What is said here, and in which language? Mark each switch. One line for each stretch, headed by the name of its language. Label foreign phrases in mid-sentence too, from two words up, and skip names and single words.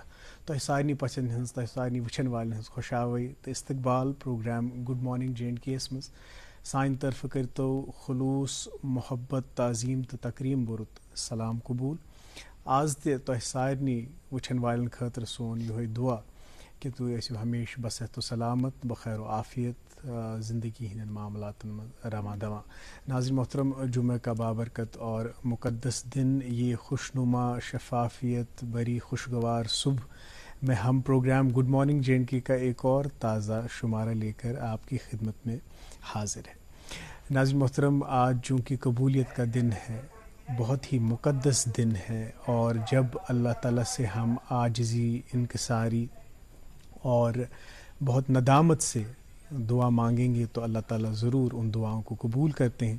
Kashmiri: تۄہہِ سارنٕے پژھٮ۪ن ہٕنٛز تۄہہِ سارنٕے وٕچھن والٮ۪ن ہٕنٛز خۄشاوٲیی تہٕ استقبال پروگرام گُڈ مارننگ J&K یس منٛز سانہِ طرفہٕ کٔرۍتو خلوٗص محبت تعظیٖم تہٕ تقریٖم بوٚرُت سلام قبوٗل۔ آز تہِ تۄہہِ سارنٕے وٕچھن والٮ۪ن خٲطرٕ سون یِہوٚے دُعا کہِ تُہۍ ٲسِو ہمیشہِ بصحت و سلامت بخیر و عافیت زندگی ہٕنٛدٮ۪ن معاملاتن منٛز رواں دواں۔
Urdu: ناظرین محترم، جمعہ کا بابرکت اور مقدس دن، یہ خوشنما شفافیت بری خوشگوار صبح میں ہم پروگرام گڈ مارننگ J&K کا ایک اور تازہ شمارہ لے کر آپ کی خدمت میں حاضر ہے۔ ناظرین محترم، آج چونکہ قبولیت کا دن ہے، بہت ہی مقدس دن ہے، اور جب اللہ تعالیٰ سے ہم عاجزی، انکساری اور بہت ندامت سے دعا مانگیں گے تو اللہ تعالیٰ ضرور ان دعاؤں کو قبول کرتے ہیں۔